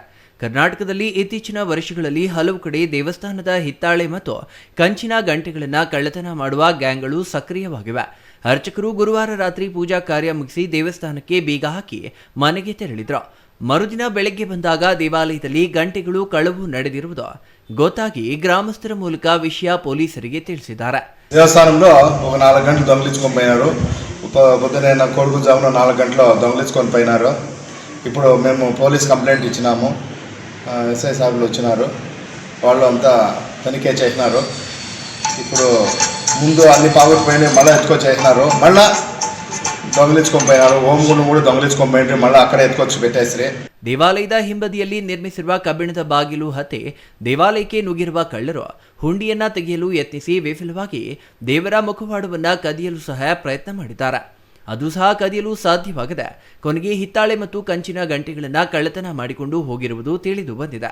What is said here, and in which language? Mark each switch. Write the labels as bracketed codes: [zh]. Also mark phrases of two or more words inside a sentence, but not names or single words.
[kn] ಕರ್ನಾಟಕದಲ್ಲಿ ಇತ್ತೀಚಿನ ವರ್ಷಗಳಲ್ಲಿ ಹಲವು ಕಡೆ ದೇವಸ್ಥಾನದ ಹಿತ್ತಾಳೆ ಮತ್ತು ಕಂಚಿನ ಗಂಟೆಗಳನ್ನು ಕಳ್ಳತನ ಮಾಡುವ ಗ್ಯಾಂಗ್ಗಳು ಸಕ್ರಿಯವಾಗಿವೆ. ಅರ್ಚಕರು ಗುರುವಾರ ರಾತ್ರಿ ಪೂಜಾ ಕಾರ್ಯ ಮುಗಿಸಿ ದೇವಸ್ಥಾನಕ್ಕೆ ಬೀಗ ಹಾಕಿ ಮನೆಗೆ ತೆರಳಿದ್ರು. ಮರುದಿನ ಬೆಳಗ್ಗೆ ಬಂದಾಗ ದೇವಾಲಯದಲ್ಲಿ ಗಂಟೆಗಳು ಕಳವು ನಡೆದಿರುವುದು ಗೊತ್ತಾಗಿ ಗ್ರಾಮಸ್ಥರ ಮೂಲಕ ವಿಷಯ ಪೊಲೀಸರಿಗೆ ತಿಳಿಸಿದ್ದಾರೆ. [te] దేవస్థానంలో ఒక 4 గంటలు దొంగలించుకొని పోయినారు. పొద్దునే కొడుకు జామున 4 గంటలు దొంగలించుకొని పోయినారు. ఇప్పుడు మేము [en] police complaint [te] ఇచ్చినాము. ఎస్ఐ సాబులు వచ్చినారు. వాళ్ళు అంతా తనిఖీ చేసినారు. ఇప్పుడు ముందు అన్ని పాగొట్టుపోయినాయి, మళ్ళీ ఎత్తుకొచ్చేసినారు. మళ్ళీ దొంగలించుకొని పోయినారు. ఓం గుండు కూడా దొంగలించుకొని పోయినారు. మళ్ళీ అక్కడే ఎత్తుకొచ్చి పెట్టేసిరి. [kn] ದೇವಾಲಯದ ಹಿಂಬದಿಯಲ್ಲಿ ನಿರ್ಮಿಸಿರುವ ಕಬ್ಬಿಣದ ಬಾಗಿಲು ಹತ್ತಿ ದೇವಾಲಯಕ್ಕೆ ನುಗ್ಗಿರುವ ಕಳ್ಳರು ಹುಂಡಿಯನ್ನ ತೆಗೆಯಲು ಯತ್ನಿಸಿ ವಿಫಲವಾಗಿ ದೇವರ ಮುಖವಾಡವನ್ನ ಕದಿಯಲು ಸಹ ಪ್ರಯತ್ನ ಮಾಡಿದ್ದಾರೆ. ಅದು ಸಹ ಕದಿಯಲು ಸಾಧ್ಯವಾಗದೆ ಕೊನೆಗೆ ಹಿತ್ತಾಳೆ ಮತ್ತು ಕಂಚಿನ ಗಂಟೆಗಳನ್ನು ಕಳ್ಳತನ ಮಾಡಿಕೊಂಡು ಹೋಗಿರುವುದು ತಿಳಿದು ಬಂದಿದೆ.